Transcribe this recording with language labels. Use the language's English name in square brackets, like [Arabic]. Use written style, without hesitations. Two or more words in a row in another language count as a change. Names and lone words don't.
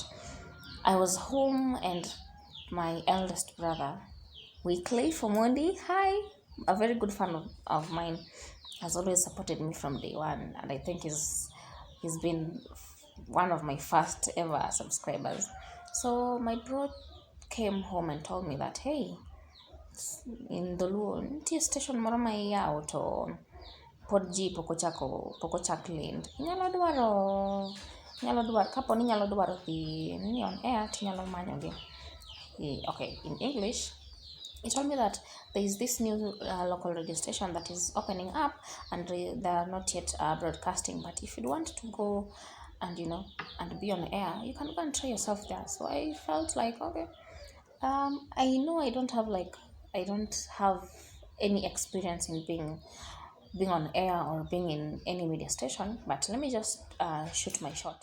[English] I was home, and my eldest brother, Weekly Fomondi, hi, a very good fan of mine, has always supported me from day one, and I think he's been one of my first ever subscribers. So my bro came home and told me that, hey, in Doluo, [Luo (Kenya and Tanzania)] ntie station moro ma iyawo to pod ji pok ochak lind. Nyalo dwaro kapo ni nyalo dwaro dhi ni [English] on air, [Luo (Kenya and Tanzania)] tinyalo manyogi. [English] Okay, in English, he told me that there is this new local radio station that is opening up, and they are not yet broadcasting, but if you want to go and and be on air, you can go and try yourself there. So I felt like, okay, I know I don't have any experience in being on air or being in any media station, but let me just shoot my shot.